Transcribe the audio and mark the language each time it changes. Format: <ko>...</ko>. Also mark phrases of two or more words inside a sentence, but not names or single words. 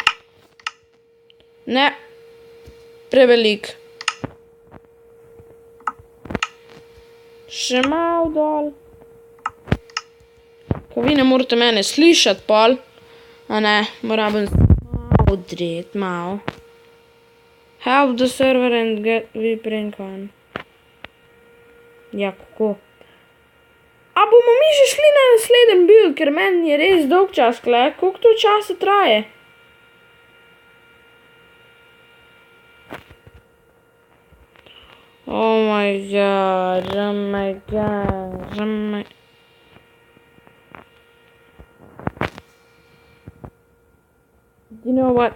<sl>Ne. Prevelik. Še malo dol. Ko vi ne morate mene slišati pol. A ne, moram malo moderate malo.</sl> <en>Help the server and get VPN coin.</en> <sl>Ja, kako? A bomo mi že šli na naslednji build, ker meni je res dolg čas, koliko to časa traje?</sl> <en>Oh my god, oh my god, oh my... You know what?</en>